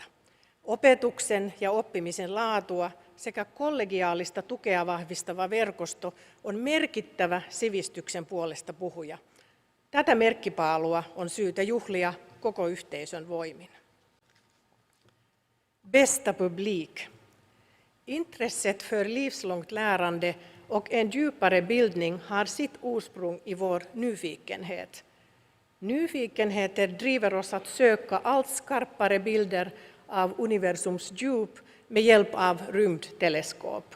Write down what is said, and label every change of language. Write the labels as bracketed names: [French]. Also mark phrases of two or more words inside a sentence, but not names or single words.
[Finnish] Opetuksen ja oppimisen laatua sekä kollegiaalista tukea vahvistava verkosto on merkittävä sivistyksen puolesta puhuja. Tätä merkkipaalua on syytä juhlia koko yhteisön voimin. [Swedish] Bästa publik. Intresset för livslångt lärande och en djupare bildning har sitt ursprung i vår nyfikenhet. Nyfikenheten driver oss att söka allt skarpare bilder av universums djup med hjälp av rymdteleskop.